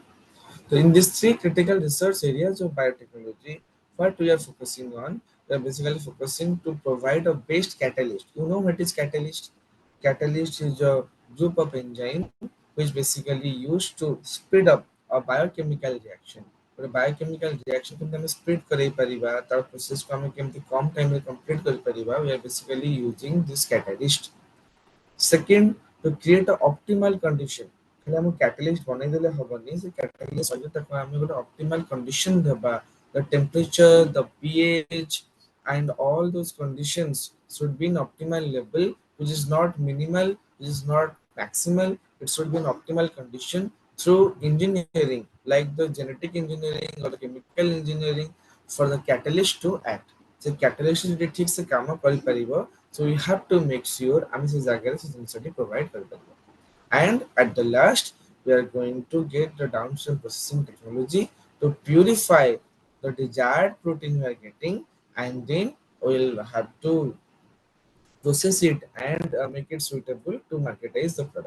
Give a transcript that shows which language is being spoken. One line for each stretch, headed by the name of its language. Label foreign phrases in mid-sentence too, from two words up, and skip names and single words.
English: So in these 3 critical research areas of biotechnology, what we are focusing on, we are basically focusing to provide a best catalyst. You know what is catalyst? Catalyst is a group of enzyme which basically used to speed up a biochemical reaction.
Odia: ଗୋଟେ
English: biochemical reaction
Odia: କେମିତି ଆମେ ସ୍ପିଡ୍ କରେଇ ପାରିବା ତାର ପ୍ରୋସେସକୁ ଆମେ କେମିତି କମ୍ ଟାଇମରେ କମ୍ପ୍ଲିଟ୍ କରିପାରିବା
English: we are basically using this catalyst. Second, to create an optimal condition.
Odia: ଖାଲି ଆମକୁ catalyst ବନେଇଦେଲେ ହବନି ସେ catalyst ସହିତ ତାକୁ ଆମେ ଗୋଟେ
English: optimal condition ଦେବା, the temperature, the pH, and all those conditions should be in optimal level, which is not minimal, which is not maximal. It should be an optimal condition through engineering, like the genetic engineering or the chemical engineering, for the catalyst to act.
Odia: So catalyst ଯଦି ଠିକ ସେ କାମ କରିପାରିବ,
English: so we have to make sure
Odia: ଆମେ ସେ ଜାଗାରେ ସେ ଜିନିଷଟି provide କରିପାରିବା.
English: And at the last, we are going to get the downstream processing technology to purify the desired protein we are getting, and then we'll have to process it and make it suitable to marketize the product.